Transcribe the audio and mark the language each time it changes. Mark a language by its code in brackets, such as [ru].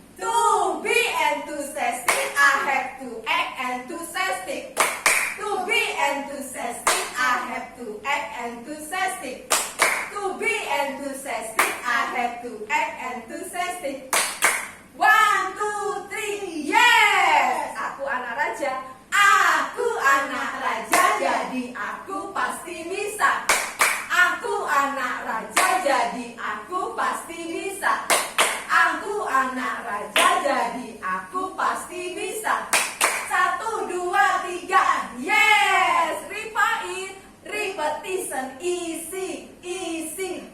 [en] To be enthusiastic, I have to act enthusiastic. To be enthusiastic, I have to act enthusiastic. To be enthusiastic, I have to act enthusiastic. 1, 2, 3, yes! [id] Aku anak raja. Aku anak raja, jadi aku pasti bisa. Aku anak raja, jadi aku pasti bisa. Aku anak raja, jadi aku pasti bisa. [en] 1, 2, 3, yes! Repeat, repetition, easy, easy.